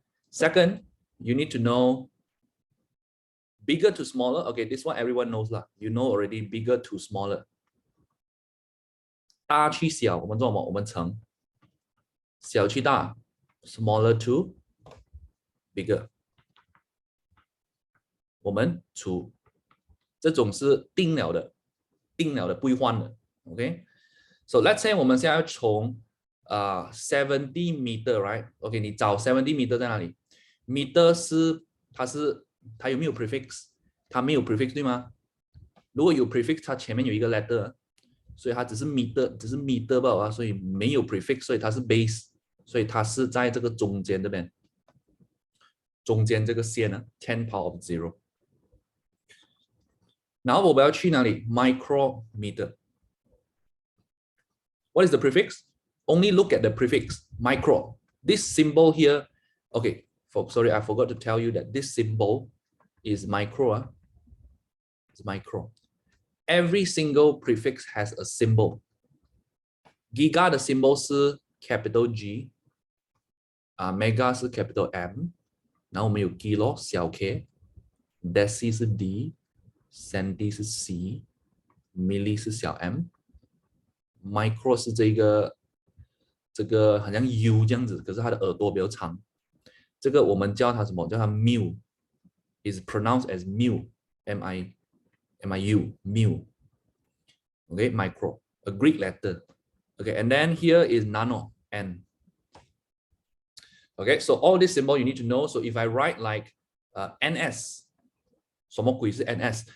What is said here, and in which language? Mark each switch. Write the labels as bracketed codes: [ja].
[en] Second, you need to know bigger to smaller. Okay, this one everyone knows lah. You know already, bigger to smaller. [zh] 大去小，我们做什么？我们乘。小去大 ， [en] smaller to bigger。 [zh] 我们除，这种是定了的，不会换的。 OK， [en] so let's say [zh] 我们现在从70 meter right？ OK， 你找70 meter 在哪里 ？meter 是它有没有 prefix？它没有 prefix 对吗？如果有 prefix， 它前面有一个 letter， 所以它只是 meter 罢了，所以没有 prefix， 所以它是 base， 所以它是在这个中间这边，中间这个线呢 ，10 power of 0。然后我们要去哪里 ？micrometer。 [en] What is the prefix? Only look at the prefix micro. This symbol here, okay. Sorry, I forgot to tell you that this symbol is micro. It's micro. Every single prefix has a symbol. [zh] Giga 的 symbol 是 capital G， mega 是 capital M， 然后我们有 kilo 小 k，deci 是 D，centi 是 C，milli 是小 m，micro 是这个好像 U 这样子，可是它的耳朵比较长。这个我们叫它什么？叫它 [en] mu， is pronounced as mu， M-I-U, mu. Okay, micro, a Greek letter. Okay, and then here is nano, N. Okay, so all this symbol you need to know. So if I write like NS, [zh] 什么鬼是 [en] NS?